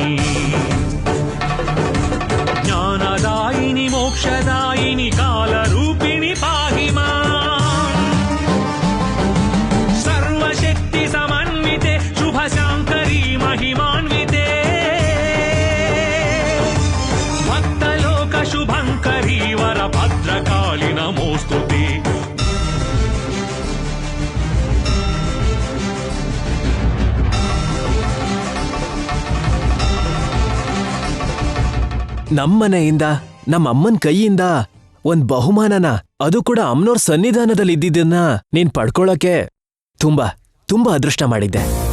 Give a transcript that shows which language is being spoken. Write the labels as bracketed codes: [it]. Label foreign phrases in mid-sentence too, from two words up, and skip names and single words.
[sa] ज्ञानदायिनी मोक्षदायिनी कालरूपिणी पाहि माम् सर्वशक्ति समन्विते शुभशाङ्करी महिमान्विते भक्तलोक शुभङ्करी वरभद्रकाली नमोऽस्तुते. [kn] ನಮ್ಮನೆಯಿಂದ ನಮ್ಮ ಅಮ್ಮನ ಕೈಯಿಂದ ಒಂದ್ ಬಹುಮಾನನ, ಅದು ಕೂಡ ಅಮ್ಮನವ್ರ ಸನ್ನಿಧಾನದಲ್ಲಿ ಇದ್ದಿದ್ದನ್ನ ನೀನ್ ಪಡ್ಕೊಳ್ಳೋಕೆ ತುಂಬಾ ತುಂಬಾ ಅದೃಷ್ಟ ಮಾಡಿದ್ದೆ.